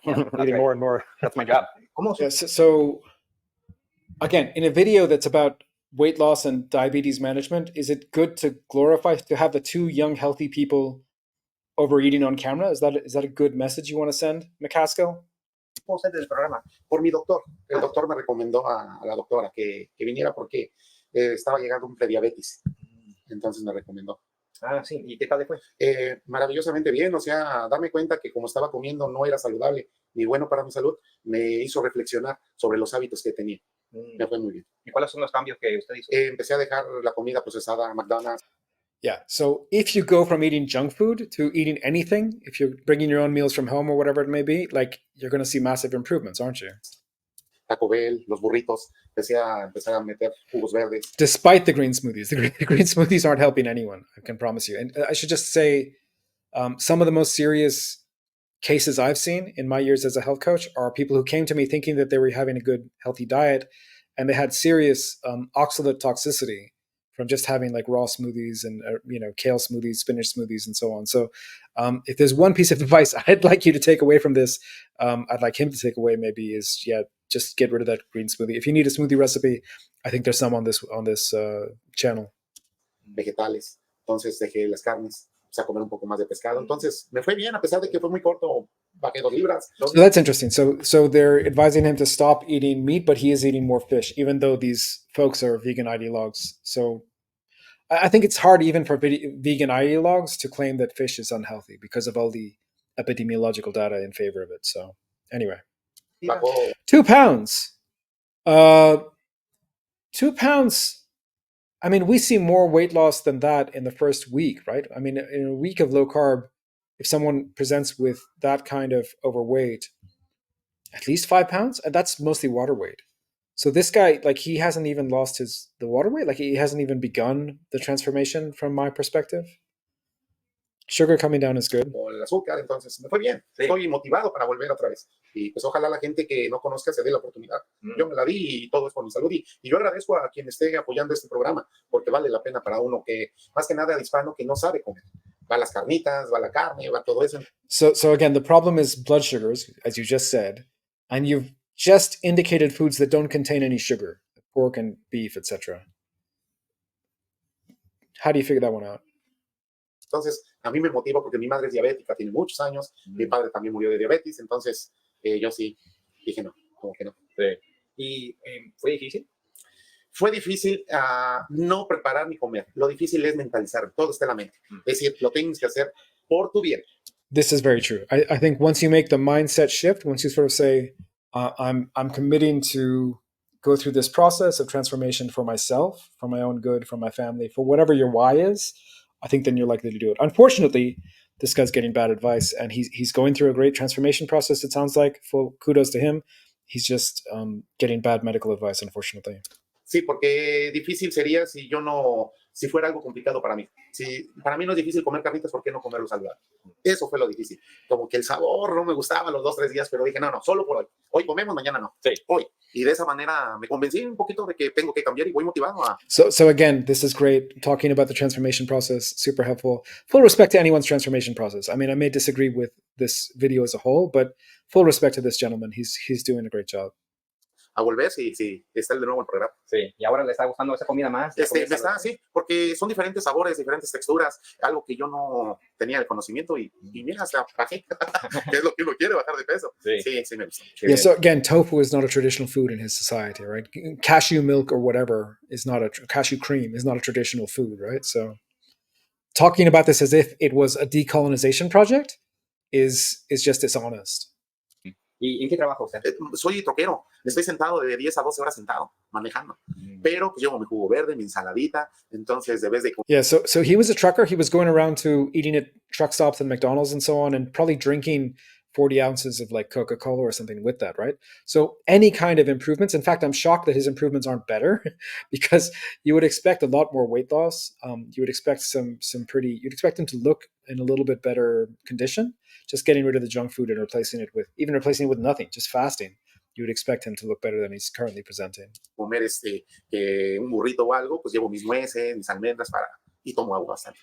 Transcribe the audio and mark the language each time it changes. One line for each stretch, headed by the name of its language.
English: eating more and more. That's my job. Yeah, so again, in a video that's about weight loss and diabetes management, is it good to have the two young healthy people overeating on camera? Is that a good message you want to send, MacAskill?
Spanish: Del programa por mi doctor. El doctor me recomendó a la doctora que viniera porque estaba llegando un prediabetes. Entonces me recomendó. Ah, sí. ¿Y qué tal le fue? Maravillosamente bien. O sea, darme cuenta que como estaba comiendo no era saludable ni bueno para mi salud, me hizo reflexionar sobre los hábitos que tenía. Me fue muy bien. ¿Y cuáles son los cambios que usted hizo? Empecé a dejar la comida procesada, McDonald's.
English: Yeah, so if you go from eating junk food to eating anything, if you're bringing your own meals from home or whatever it may be, like you're going to see massive improvements, aren't you?
Spanish: Taco Bell, los burritos, empecé a meter jugos verdes.
English: Despite the green smoothies, the green smoothies aren't helping anyone, I can promise you. And I should just say, some of the most serious cases I've seen in my years as a health coach are people who came to me thinking that they were having a good, healthy diet, and they had serious oxalate toxicity from just having like raw smoothies and kale smoothies, spinach smoothies, and so on. So if there's one piece of advice I'd like you to take away from this, I'd like him to take away maybe is, just get rid of that green smoothie. If you need a smoothie recipe, I think there's some on this channel.
Spanish: Vegetales. Entonces dejé las carnes, a comer un poco más de pescado. Entonces me fue bien, a pesar de que fue muy corto, bajé 2 libras.
English: So that's interesting. So they're advising him to stop eating meat, but he is eating more fish, even though these folks are vegan ideologues. So I think it's hard even for vegan ideologues to claim that fish is unhealthy because of all the epidemiological data in favor of it. So anyway, 2 pounds. 2 pounds. I mean, we see more weight loss than that in the first week, right? I mean, in a week of low carb, if someone presents with that kind of overweight, at least 5 pounds, and that's mostly water weight. So this guy, like, he hasn't even lost the water weight. Like, he hasn't even begun the transformation from my perspective. Sugar coming down is good.
Spanish: O el azúcar, entonces me fue bien. Sí. Estoy motivado para volver otra vez. Y pues ojalá la gente que no conozca se dé la oportunidad. Yo me la di y todo es por mi salud. Y yo agradezco a quien esté apoyando este programa, porque vale la pena para uno que, más que nada, hispano que no sabe comer. Va las carnitas, va la carne, va todo eso.
English: So again, the problem is blood sugars, as you just said, and you've just indicated foods that don't contain any sugar, pork and beef, etc. How do you figure that one out?
Spanish: Entonces, a mí me motiva porque mi madre es diabética, tiene muchos años, mi padre también murió de diabetes, entonces yo sí dije no, como que no. Sí. ¿Y fue difícil? Fue difícil no preparar ni comer. Lo difícil es mentalizar, todo está en la mente. Es decir, lo tienes que hacer por tu bien.
English: This is very true. I think once you make the mindset shift, once you sort of say, I'm committing to go through this process of transformation for myself, for my own good, for my family, for whatever your why is, I think then you're likely to do it. Unfortunately, this guy's getting bad advice, and he's going through a great transformation process, it sounds like. Full kudos to him. He's just getting bad medical advice, unfortunately.
Spanish: Sí, porque difícil sería si fuera algo complicado para mí. Si para mí no es difícil comer carnitas, ¿por qué no comerlo saludable? Eso fue lo difícil. Como que el sabor no me gustaba los 2-3 días, pero dije, no, solo por hoy. Hoy comemos, mañana no. Sí. Hoy. Y de esa manera me convencí un poquito de que tengo que cambiar y voy motivado a...
English: So again, this is great. Talking about the transformation process, super helpful. Full respect to anyone's transformation process. I mean, I may disagree with this video as a whole, but full respect to this gentleman. He's doing a great job.
Spanish: A volver si está de nuevo el programa. Sí. ¿Y ahora le está gustando esa comida más? Me está, sí, porque son diferentes sabores, diferentes texturas, algo que yo no tenía el conocimiento y mira, hasta bajé, que es lo que uno quiere, bajar de peso. Sí, me gusta.
English: Yeah, so again, tofu is not a traditional food in his society, right? Cashew milk or whatever is not cashew cream is not a traditional food, right? So talking about this as if it was a decolonization project is just dishonest.
Spanish: ¿Y en qué trabaja usted? Soy troquero. Estoy sentado de 10 a 12 horas sentado, manejando. Pero pues llevo mi jugo verde, mi ensaladita. Entonces, debes de...
English: Yeah, so he was a trucker. He was going around to eating at truck stops and McDonald's and so on, and probably drinking 40 ounces of like Coca-Cola or something with that, right? So any kind of improvements. In fact, I'm shocked that his improvements aren't better because you would expect a lot more weight loss. You would expect you'd expect him to look in a little bit better condition. Just getting rid of the junk food and replacing it with nothing, just fasting. You would expect him to look better than he's currently presenting.
Spanish: Comer un burrito o algo, pues llevo mis nueces, mis almendras y tomo agua bastante.